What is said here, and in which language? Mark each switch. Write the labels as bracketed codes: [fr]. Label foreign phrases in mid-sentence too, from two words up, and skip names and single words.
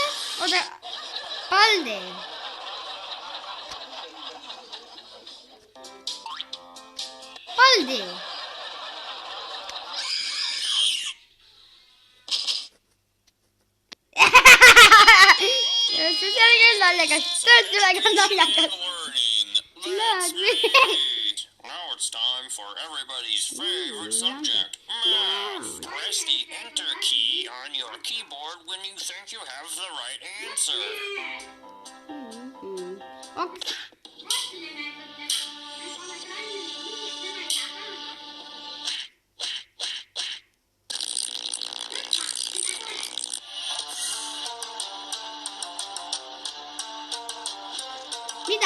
[et] Oota, Baldi. Baldi. See oli küll naljakas. Tõesti väga naljakas. [en] Now it's time for everybody's favorite subject, math. Press the enter key on your keyboard when you think you have the right answer. [et] Okay. Mida?